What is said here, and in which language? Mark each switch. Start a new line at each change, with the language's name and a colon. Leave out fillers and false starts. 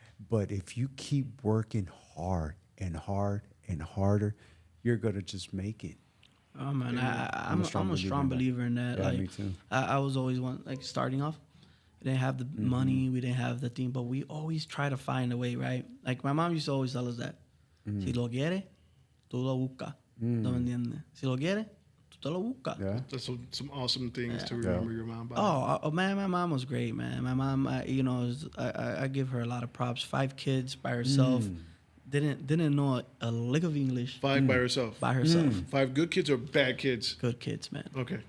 English: But if you keep working hard and hard and harder, you're gonna just make it. Oh man, I'm a strong believer in that. Yeah, like, me too. I was always one like starting off. We didn't have the money, we didn't have the thing, but we always try to find a way, right? Like my mom used to always tell us that.
Spanish: Si lo quieres, tú lo buscas. ¿No me entiendes? Si lo quieres, tú te lo buscas.
English: Yeah. That's some awesome things to remember your mom about. Oh man, my mom was great, man. My mom, I give her a lot of props. 5 kids by herself. Didn't know a lick of English. 5 by herself. By herself. 5 good kids or bad kids? Good kids, man. Okay.